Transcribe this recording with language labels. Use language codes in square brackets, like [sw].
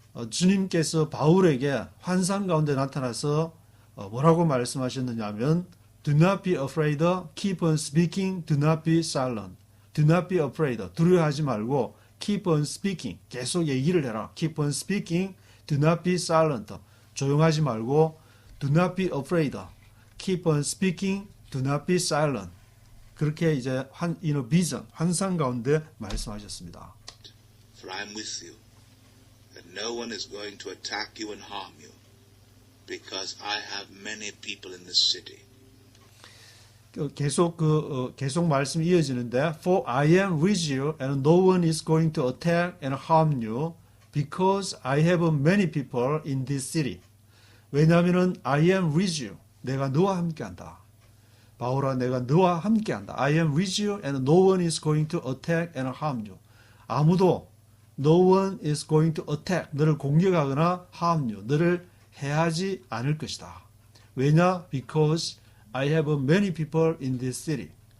[ko] 주님께서 바울에게 환상 가운데 나타나서 뭐라고 말씀하셨느냐 하면 [en] Do not be afraid, keep on speaking, do not be silent. Do not be afraid, [ko] 두려워하지 말고 [en] keep on speaking, [ko] 계속 얘기를 해라. [en] Keep on speaking, Do not be silent. [ko] 조용하지 말고 [en] do not be afraid. Keep on speaking. Do not be silent. [ko] 그렇게 이제 [en] in a vision, [ko] 환상 가운데 말씀하셨습니다. [en] For I am with you, that no one is going to attack you and harm you, because I have many people in this city. [ko] 계속 말씀이 이어지는데 [en] For I am with you and no one is going to attack and harm you because I have many people in this city. 왜냐하면은 I am with you. [ko] 내가 너와 함께한다. 바울아 내가 너와 함께한다. [en] I am with you and no one is going to attack and harm you. 아무도 no one is going to attack. [ko] 너를 공격하거나 [en] harm you. [ko] 너를 해하지 않을 것이다. 왜냐? [en] Because I have many people in this city.